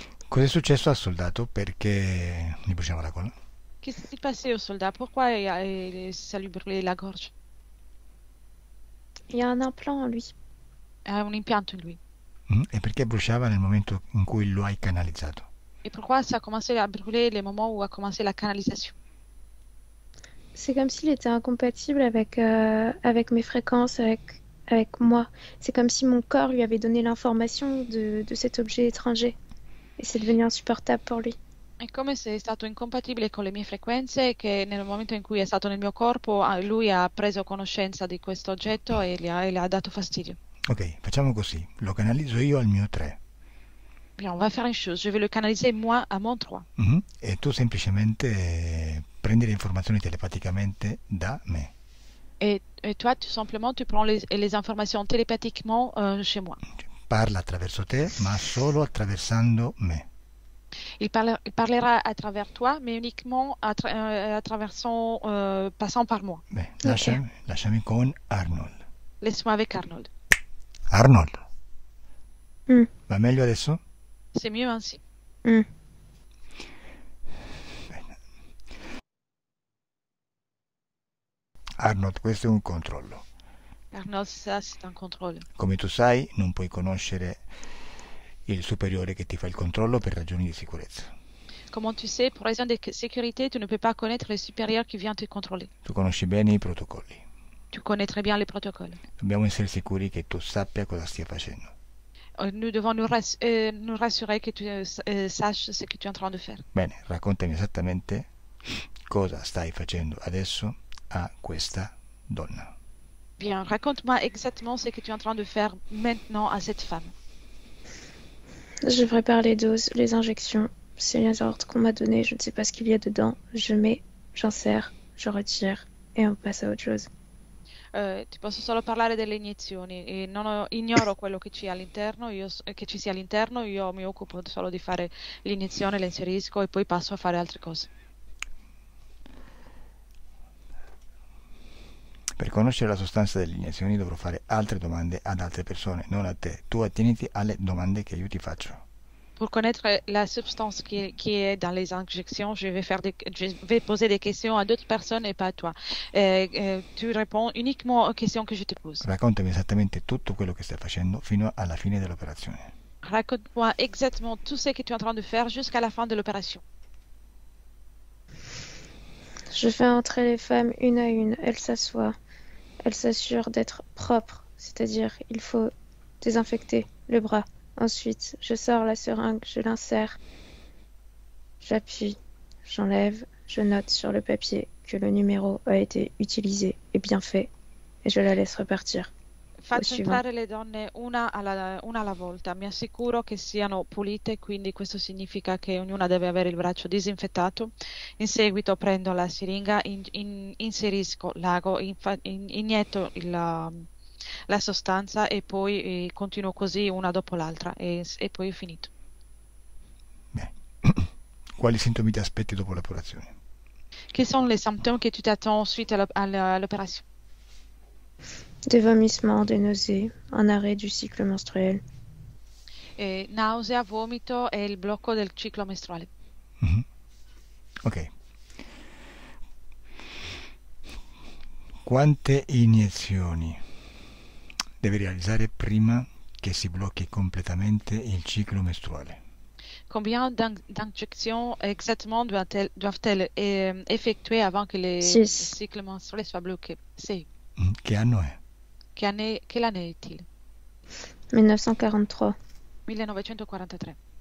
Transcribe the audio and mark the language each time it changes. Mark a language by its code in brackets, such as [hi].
[it] Cos'è successo al soldato? Perché gli bruciava la gola? [fr] Qu'est-ce qui s'est passé au soldat? Pourquoi ça lui brûlait la gorge? Il y a un implant en lui. [it] Ha un impianto in lui. E perché bruciava nel momento in cui lo hai canalizzato? [fr] Et pourquoi ça a commencé à brûler les moments où a commencé la canalisation? C'est comme s'il était incompatible avec mes fréquences, avec moi. C'est comme si mon corps lui avait donné l'information de cet objet étranger. Et c'est devenu insupportable pour lui. [it] È come se è stato incompatibile con le mie frequenze, che nel momento in cui è stato nel mio corpo, lui ha preso conoscenza di questo oggetto e le ha dato fastidio. Ok, facciamo così. Lo canalizzo io al mio 3. [fr] Bien, on va faire une chose. Je vais le canaliser moi à mon 3. [it] E tu semplicemente prendi le informazioni telepaticamente da me. [fr] Et toi, tout simplement, tu prends les informations télépathiquement chez moi. [it] parla attraverso te, ma solo attraversando me. [fr] Il parlera à travers toi, mais uniquement passant par moi. [it] Beh, Ok. lasciami con Arnold. [fr] Laisse-moi avec Arnold. Arnold, Hmm. [it] va meglio adesso? [fr] C'est mieux ainsi. Hmm. [it] Bene. Arnold, questo è un controllo. [fr] Arnold, ça, c'est un contrôle. [it] Come tu sai, non puoi conoscere il superiore che ti fa il controllo per ragioni di sicurezza. [fr] Comment tu sais, pour raison de sécurité, tu ne peux pas connaître le supérieur qui vient te contrôler. [it] Tu conosci bene i protocolli. [fr] Tu connais très bien les protocoles. [it] Dobbiamo essere sicuri che tu sappia cosa stia facendo. [fr] Nous devons nous rassurer que tu saches ce que tu es en train de faire. [it] Bene, raccontami esattamente cosa stai facendo adesso a questa donna. [fr] Bien, raconte-moi exactement ce que tu es en train de faire maintenant à cette femme. Je prépare les doses, les injections. C'est les ordres qu'on m'a donnés. Je ne sais pas ce qu'il y a dedans. Je mets, j'insère, je retire et on passe à autre chose. [it] Ti posso solo parlare delle iniezioni e ignoro quello che ci sia all'interno, io mi occupo solo di fare l'iniezione, la inserisco e poi passo a fare altre cose. Per conoscere la sostanza delle iniezioni dovrò fare altre domande ad altre persone, non a te. Tu attieniti alle domande che io ti faccio. [fr] Pour connaître la substance qui est dans les injections, je vais poser des questions à d'autres personnes et pas à toi. Tu réponds uniquement aux questions que je te pose. [it] Raccontami esattamente tutto quello che stai facendo fino alla fine dell'operazione. [fr] Raconte-moi exactement tout ce que tu es en train de faire jusqu'à la fin de l'opération. Je fais entrer les femmes une à une. Elles s'assoient. Elles s'assurent d'être propres. C'est-à-dire, il faut désinfecter le bras. Ensuite, je sors la seringue, je l'insère. J'appuie, j'enlève, je note sur le papier que le numéro a été utilisé et bien fait. Et je la laisse repartir. [it] Faccio [fr] suivant. [it] entrare le donne una alla volta, mi assicuro che siano pulite, quindi questo significa che ognuna deve avere il braccio disinfettato. In seguito prendo la siringa, inserisco l'ago, inietto la sostanza e poi continuo così una dopo l'altra e poi è finito. Beh, quali sintomi ti aspetti dopo l'operazione? [fr] Quels sont les symptômes que tu t'attends suite à l'opération? Des vomissements, des nausées, un arrêt du cycle menstruel. [it] Nausea, vomito e il blocco del ciclo mestruale. Mhm. Ok. Quante iniezioni devi realizzare prima che si blocchi completamente il ciclo mestruale? [fr] Combien d'injections exactement doivent-elles effectuer avant que le 6. cycle menstruel soit bloqué? C'est. [it] Che anno è? [fr] Quelle année est-il? 1943. 1943.